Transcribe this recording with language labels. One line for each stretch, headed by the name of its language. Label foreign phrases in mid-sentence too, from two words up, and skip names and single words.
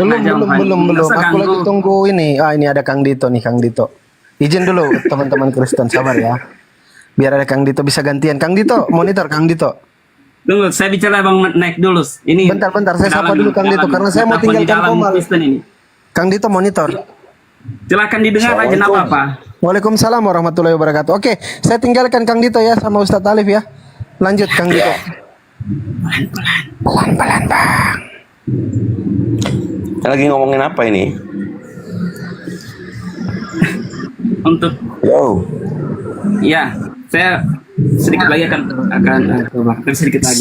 Indonesian: Belum. Nggak usah Aku ganggu. lagi tunggu ini. Ini ada Kang Dito nih, Kang Dito. Izin dulu teman-teman Kristen, sabar ya. Biar ada Kang Dito bisa gantian. Kang Dito, monitor Kang Dito. Tunggu, saya bicara Bang Naik dulu. Ini Bentar, saya sapa dulu Kang Dito karena saya mau tinggalkan Komal. Kristen ini. Kang Dito monitor. Silakan didengar aja, nggak apa-apa.
Arabic: وعليكم السلام ورحمة الله وبركاته.
Indonesian: Oke, saya tinggalkan Kang Dito ya sama Ustadz Alif ya. Lanjut Kang Dito. Pelan-pelan Bang. Lagi ngomongin apa ini? Untuk ya, saya sedikit lagi akan sedikit lagi.